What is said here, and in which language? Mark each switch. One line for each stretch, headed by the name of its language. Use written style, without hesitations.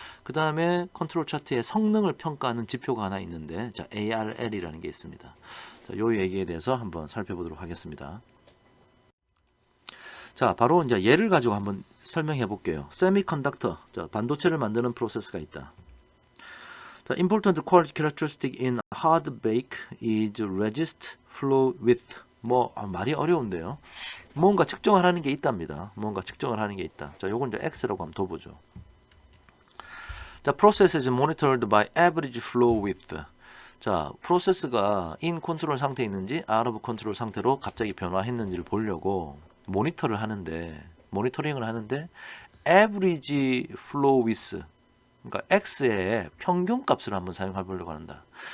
Korean: 그 다음에 컨트롤 차트의 성능을 평가하는 지표가 하나 있는데, 자, ARL이라는 게 있습니다. 자, 요 얘기에 대해서 한번 살펴보도록 하겠습니다. 자, 바로 이제 예를 가지고 한번 설명해 볼게요. 세미컨덕터, 자, 반도체를 만드는 프로세스가 있다.
English: 자, important quality characteristic in hard bake is resist flow width.
Korean: 말이 어려운데요. 뭔가 측정을 하는 게 있답니다. 뭔가 측정을 하는 게 있다. 자, 요건 이제 X라고 한번 더 보죠.
English: 자, process is monitored by average flow width.
Korean: 자, 프로세스가 in 컨트롤 상태에 있는지 out of 컨트롤 상태로 갑자기 변화했는지를 보려고 모니터링을 하는데
English: average flow width,
Korean: 그러니까 x의 평균 값을 한번 사용해 보려고 한다.